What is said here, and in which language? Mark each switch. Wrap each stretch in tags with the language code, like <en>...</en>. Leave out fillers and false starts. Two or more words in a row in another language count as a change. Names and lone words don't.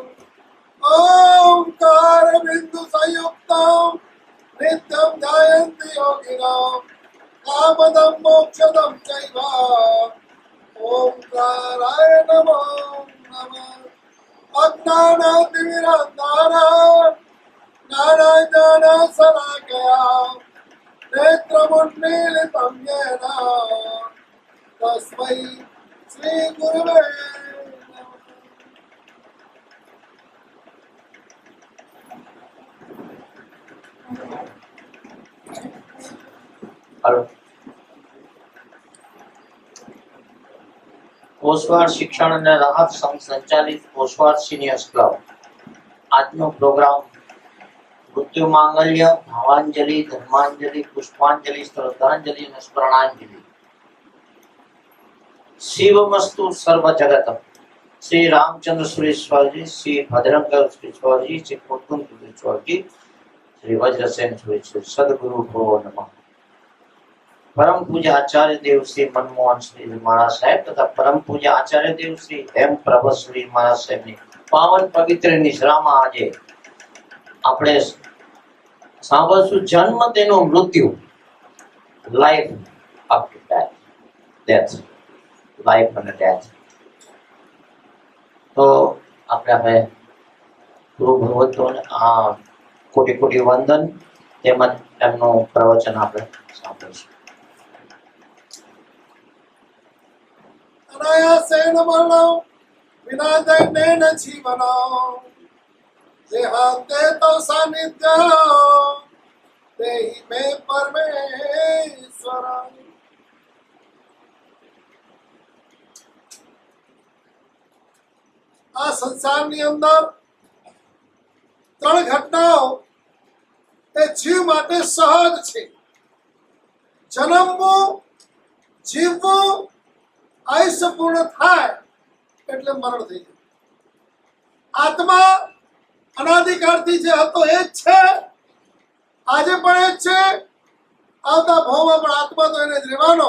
<sa>ओंकार बिंदु संयुक्तं नित्यं ध्यायन्ति योगिनः कामदं मोक्षदं चैव ओंकाराय नमो नमः। अज्ञानातिमिरन्धस्य ज्ञानाञ्जनशलाकया नेत्रमुन्मीलितं येन तस्मै श्रीगुरुवे नमः।</sa> <gu>हेलो કોષવાડ શિક્ષણ અને રાહત સંઘ સંચાલિત કોષવાડ સિનિયર્સ ક્લબ આજનો પ્રોગ્રામ મૃત્યુ માંગલ્ય ભાવાંજલિ ધર્માંજલિ પુષ્પાંજલિ શ્રદ્ધાંજલિ અને સ્મરણાંજલિ</gu> <sa>શિવમસ્તુ સર્વ જગત શ્રી રામચંદ્ર સુરેશ્વરજી શ્રી ભદ્રંગ સુરેશ્વરજી શ્રી કુંતુમ સુરેશ્વરજી શ્રી વજ્રસેન સુરેશ્વર સદગુરુ ભો નમઃ।</sa> <gu>પરમ પૂજ્ય આચાર્ય દેવ શ્રી મનમોહન શ્રી મહારાજ સાહેબ તથા પરમ પૂજ્ય આચાર્ય દેવ શ્રી હેમ પ્રભા શ્રી મહારાજ સાહેબ ની પાવન પવિત્ર નિશ્રામાં આજે આપણે સાંભળશું જન્મ તેનો મૃત્યુ</gu> <en>life after death life</en> <gu>અને ડેથ। તો આપણે ગુરુ ભગવતોને આ કોટી કોટી વંદન તેમજ એમનું પ્રવચન આપણે સાંભળીશું।</gu> <sa>अनायासेन मरणं विना दण्डेन जीवनं देहान्ते तव सान्निध्यं देहि मे परमेश्वर।</sa> <gu>आ संसाરની અંદર ત્રણ ઘટનાઓ એ જીવ માટે સહજ છે। જન્મવું, જીવવું, આયુષ્ય પૂર્ણ થાય એટલે મરણ થઈ જાય। આત્મા અનાદિકાળથી જે હતો એ જ છે, આજે પણ એ જ છે, આવતા ભાવમાં પણ આત્મા તો એને જ રહેવાનો।</gu>